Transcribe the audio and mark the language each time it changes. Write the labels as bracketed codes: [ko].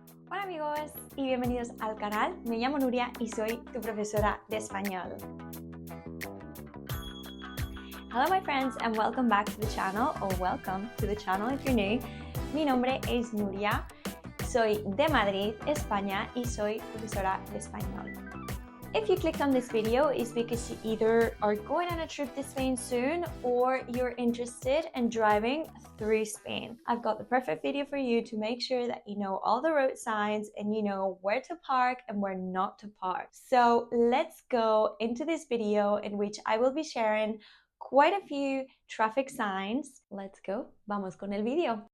[es] Hola amigos y bienvenidos al canal. Me llamo Nuria y soy tu profesora de español. [en] Hello my friends and welcome back to the channel, or welcome to the channel if you're new. [es] Mi nombre es Nuria, soy de Madrid, España y soy profesora de español. [en] If you clicked on this video, it's because you either are going on a trip to Spain soon or you're interested in driving through Spain. I've got the perfect video for you to make sure that you know all the road signs and you know where to park and where not to park. So let's go into this video in which I will be sharing quite a few traffic signs. Let's go. [es] Vamos con el video.